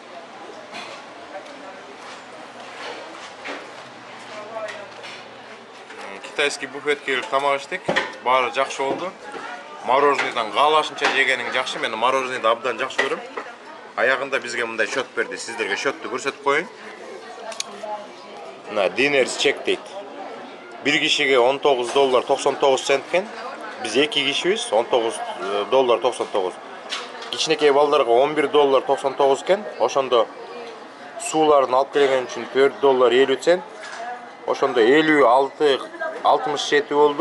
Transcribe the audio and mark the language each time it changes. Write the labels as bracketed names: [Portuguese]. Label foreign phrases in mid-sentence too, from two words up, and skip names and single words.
[Kyrgyz] Китайский буфетке келип тамак иштик. Баары жакшы болду. Мороженойдан каалашынча жегениң жакшы. Мен мороженойду абдан жакшы көрөм. Аягында бизге мындай счет берди. Сиздерге счетту көрсөтүп коюн. Мына [English] dinner's check [Kyrgyz] дейт. Bir kişiге $19.99 экен. Биз 2 кишибиз, $19.99. Кичинекей балдарга $11.99 экен. Ошондо сууларын алып келген үчүн $4.50. Ошондо 56-67 болду.